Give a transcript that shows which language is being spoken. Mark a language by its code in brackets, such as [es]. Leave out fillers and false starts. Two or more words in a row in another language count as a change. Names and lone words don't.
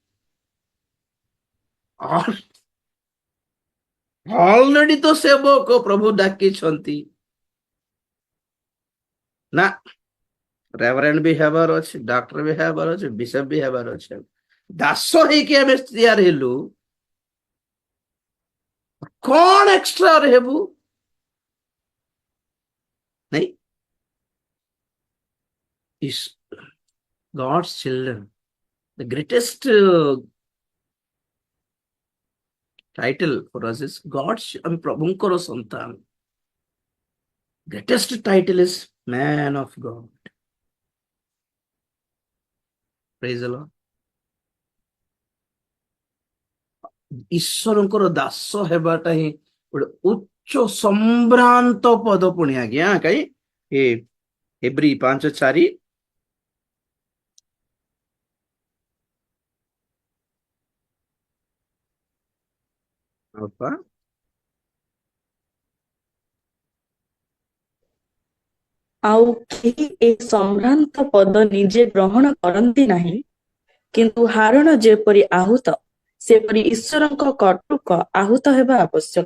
[or] ଅଲରେଡି ତ ସେବକ ପ୍ରଭୁ ଡାକିଛନ୍ତି ନା, ରେଭରେଣ୍ଡ ବି ହେବାର ଅଛି, ଡକ୍ଟର ବି ହେବାର ଅଛି, ବିଶପ ବି ହେବାର ଅଛି। ଦାସ ହେଇକି ଆମେ ତିଆର ହେଲୁ, କଣ ଏକ୍ସଟ୍ରା ହେବୁ? ନାଇଁ, [en] God's children, the greatest title for us is God's, [or] ଆମେ ପ୍ରଭୁଙ୍କର ସନ୍ତାନ। [en] Greatest title is man of God. Praise the Lord. [or] ଈଶ୍ୱରଙ୍କର ଦାସ ହେବାଟା ହିଁ ଗୋଟେ ଉଚ୍ଚ ସମ୍ଭ୍ରାନ୍ତ ପଦ। ପୁଣି ଆଜ୍ଞା କାଇଁ ଏ ହେବ୍ରୀ 5:4 ଆଉ କେହି ଏ ସମ୍ଭ୍ରାନ୍ତ ପଦ ନିଜେ ଗ୍ରହଣ କରନ୍ତି ନାହିଁ, କିନ୍ତୁ ହାରଣ ଯେପରି ଆହୁତ, ସେପରି ଈଶ୍ୱରଙ୍କ କର୍ତ୍ତୃକ ଆହୁତ ହେବା ଆବଶ୍ୟକ।